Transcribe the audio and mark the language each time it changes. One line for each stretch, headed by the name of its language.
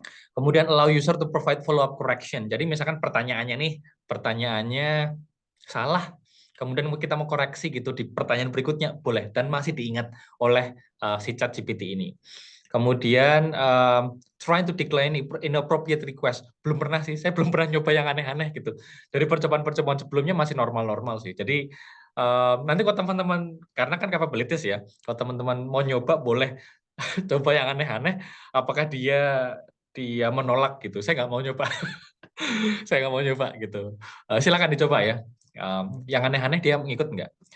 Indonesian: Kemudian
English: allow user to provide follow-up correction.
Indonesian: Jadi misalkan pertanyaannya salah, kemudian kita mau koreksi gitu di pertanyaan berikutnya, boleh. Dan masih diingat oleh si ChatGPT ini. Kemudian
English: trying to decline inappropriate request.
Indonesian: Belum pernah sih, saya belum pernah nyoba yang aneh-aneh gitu. Dari percobaan-percobaan sebelumnya masih normal-normal sih. Jadi nanti kalau teman-teman, karena kan capabilities ya, kalau teman-teman mau nyoba boleh coba yang aneh-aneh. Apakah dia menolak gitu? Saya nggak mau nyoba. Saya nggak mau nyoba gitu. Silakan dicoba ya. Yang aneh-aneh dia ngikut nggak?